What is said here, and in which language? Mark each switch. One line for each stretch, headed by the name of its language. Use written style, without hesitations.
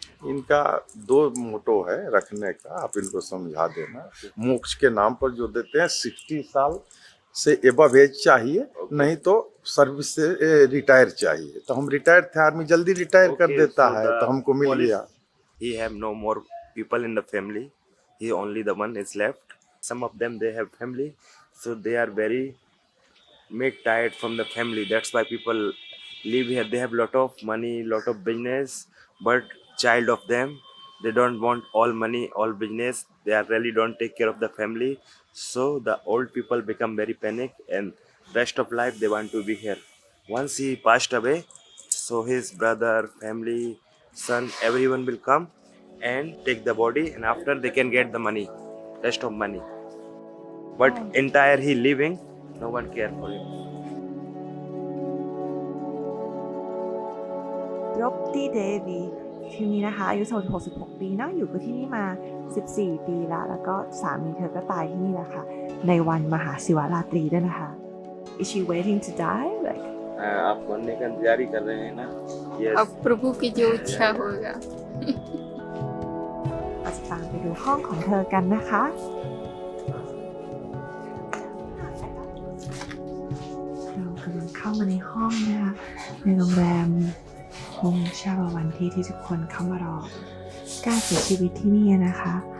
Hindi: इनका दो मोटो है रखने का, आप इनको समझा देना। मोक्ष के नाम पर जो देते हैं 60 साल से एबव एज चाहिए, नहीं तो सर्विस से रिटायर चाहिए। तो हम रिटायर थे, आर्मी जल्दी रिटायर कर देता है, तो हमको मिल गया।
English: He have no more people in the family. He only the one is left. Some of them they have family, so they are very made tired from the family. That's why people live here. They have lot of money, lot of business, but child of them, they don't want all money, all business. They are really don't take care of the family. So the old people become very panic, and rest of life they want to be here. Once he passed away, so his brother, family, son, everyone will come and take the body, and after they can get the money, rest of money. But entire he living, no one care for him.
Thai: รบตี้เดวีทีนี้นะคะอายุ66 ปีนะอยู่กับที่นี่มา14 ปีแล้วก็สามีเธอก็ตายที่นี่แหละค่ะในวันมหาศิวราตรีด้วยนะคะ
English: Is she waiting to die? Like
Hindi: आप मरने का तैयारी कर रहे हैं ना?
English: Yes.
Hindi: अब प्रभु की जो इच्छा होगा
Thai: เราจะตามไปดูห้องของเธอกันนะคะเรากำลังเข้ามาในห้องนะคะในโรงแรมฮงชาบาวันที่ทุกคนเข้ามารอการเสียชีวิตที่นี่นะคะ